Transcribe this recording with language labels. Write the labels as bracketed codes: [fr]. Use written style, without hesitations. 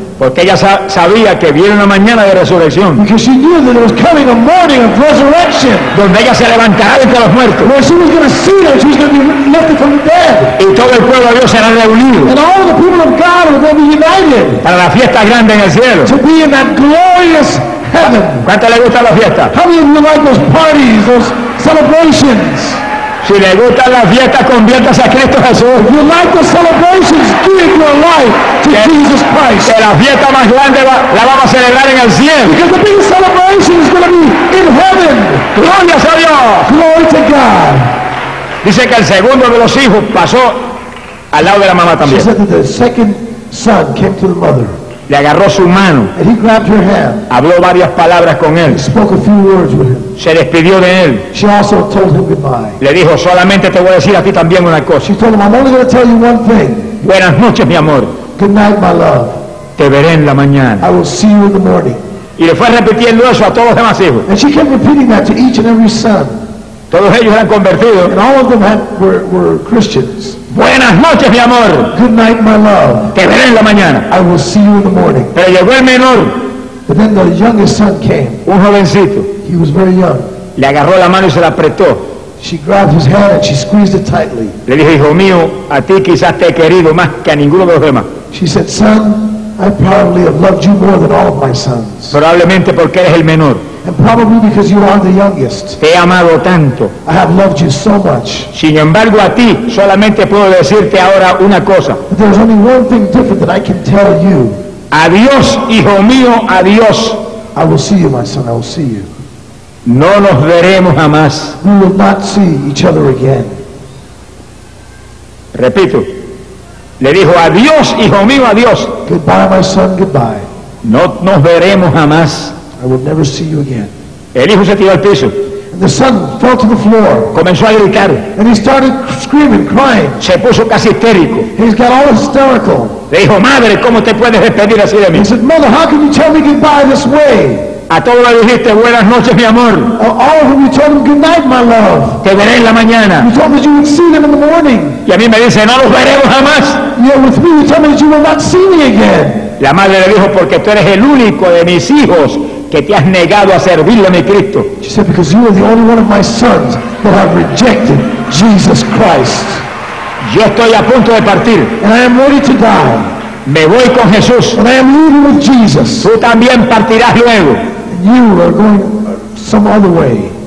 [es] Porque ella sabía que viene una mañana de resurrección. [en] Because she knew that it was coming a morning of resurrection. [es] Donde ella se levantará de entre los muertos. [en] Where she was going to see that she was going to be lifted from the dead. [es] Y todo el pueblo de Dios será reunido. [en] And all the people of God are going to be united. [es] Para la fiesta grande en el cielo. [en] To be in that glorious heaven. [es] ¿Cuánto le gusta la fiesta? [en] How many of you like those parties, those celebrations? [es] Si le gusta la fiesta, conviértase a Cristo Jesús. [en] If you like the celebrations, give your life to Jesus Christ. [es] Que la fiesta más grande la vamos a celebrar en el cielo. [en] Because the biggest celebration is going to be in heaven. [es] Gloria a Dios. [en] Glory to God. [es] Dice que el segundo de los hijos pasó al lado de la mamá también. [en] She said that the second son came to the mother. [es] Le agarró su mano. [en] And he grabbed her hand. [es] Habló varias palabras con él. [en] He spoke a few words with him. [es] Se despidió de él. [en] She also told him goodbye. [es] Le dijo, solamente te voy a decir a ti también una cosa. [en] She told him, I'm only going to tell you one thing. [es] Buenas noches, mi amor. [en] Good night, my love. [es] Te veré en la mañana. [en] I will see you in the morning. [es] Y le fue repitiendo eso a todos los demás hijos. [en] And she kept repeating that to each and every son. [es] Todos ellos eran convertidos. [en] And all of them were Christians. [es] Buenas noches, mi amor. [en] Good night, my love. [es] Te veré en la mañana. [en] I will see you in the morning. [es] Pero llegó el menor. [en] But then the youngest son came. [es] Un jovencito. [en] He was very young. [es] Le agarró la mano y se la apretó. [en] She grabbed his hand and she squeezed it tightly. [es] Le dijo, hijo mío, a ti quizás te he querido más que a ninguno de los demás. [en] She said, son, I probably have loved you more than all of my sons. [es] Probablemente porque eres el menor. [en] And probably because you are the youngest. [es] Te he amado tanto. [en] I have loved you so much. [es] Sin embargo, a ti solamente puedo decirte ahora una cosa. [en] But there's only one thing different that I can tell you. [es] Adiós, hijo mío, adiós. [en] I will see you, my son, I will see you. [es] No nos veremos jamás. [en] We will not see each other again. [es] Repito. Le dijo, adiós, hijo mío, adiós. [en] Goodbye, my son, goodbye. [es] No nos veremos jamás. [en] I will never see you again. [es] El hijo se tiró al piso. [en] And the son fell to the floor. [es] Comenzó a gritar. [en] And he started screaming, crying. [es] Se puso casi histérico. [en] He's got all hysterical. [es] Le dijo, madre, ¿cómo te puedes despedir así de mí? [en] He said, mother, how can you tell me goodbye this way? [es] A todos le dijiste, buenas noches, mi amor. [en] All of them, you told them goodnight, my love. [es] Te veré en la mañana. [en] You told them you would see them in the morning. [es] Y a mí me dice, no los veremos jamás. [en] Yeah, with me, you told me that you will not see me again. [es] La madre le dijo, porque tú eres el único de mis hijos que te has negado a servirle a mi Cristo. [en] She said, because you are the only one of my sons that have rejected Jesus Christ. [es] Yo estoy a punto de partir. [en] And I am ready to die. [es] Me voy con Jesús. [en] And I am leaving with Jesus. [es] Tú también partirás luego. [en] You are going some other way.